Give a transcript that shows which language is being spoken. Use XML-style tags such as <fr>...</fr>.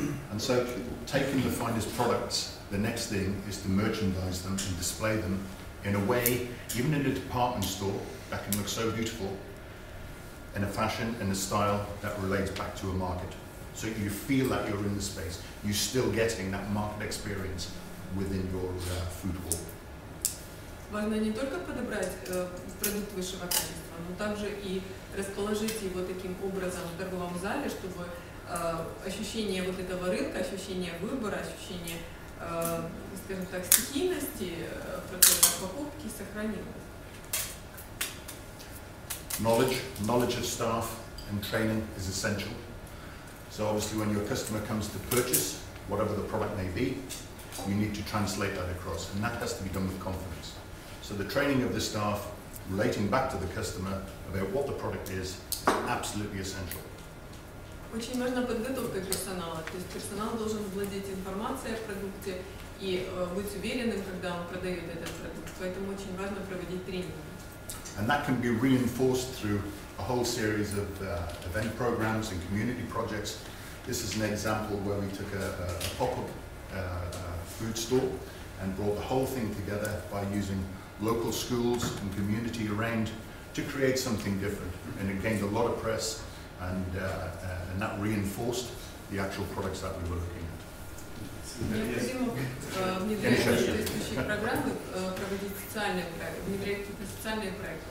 <en>And so, taking the finest products, the next thing is to merchandise them and display them in a way, even in a department store, that can look so beautiful, in a fashion and a style that relates back to a market. So you feel that you're in the space. You're still getting that market experience within your food hall.</en> <ru>Важно не только подобрать продукт высшего качества, но также и расположить его таким образом в торговом зале, чтобы ощущение вот этого рынка, ощущение выбора, ощущение, скажем так, стихийности в процессе покупки сохранилось.</ru> <en>Knowledge of staff and training is essential. So obviously when your customer comes to purchase, whatever the product may be, you need to translate that across, and that has to be done with confidence. So the training of the staff relating back to the customer about what the product is absolutely essential.</en> <ru>Очень важна подготовка персонала, то есть персонал должен владеть информацией о продукте и быть уверенным, когда он продает этот продукт, поэтому очень важно проводить тренинги.</ru> <en>And that can be reinforced through a whole series of event programs and community projects. This is an example where we took a pop-up food store and brought the whole thing together by using local schools and community around to create something different. And it gained a lot of press, and that reinforced the actual products that we were looking at.</en> <ru>Необходимо внедрять соответствующие программы, проводить внедрять социальные проекты.</ru>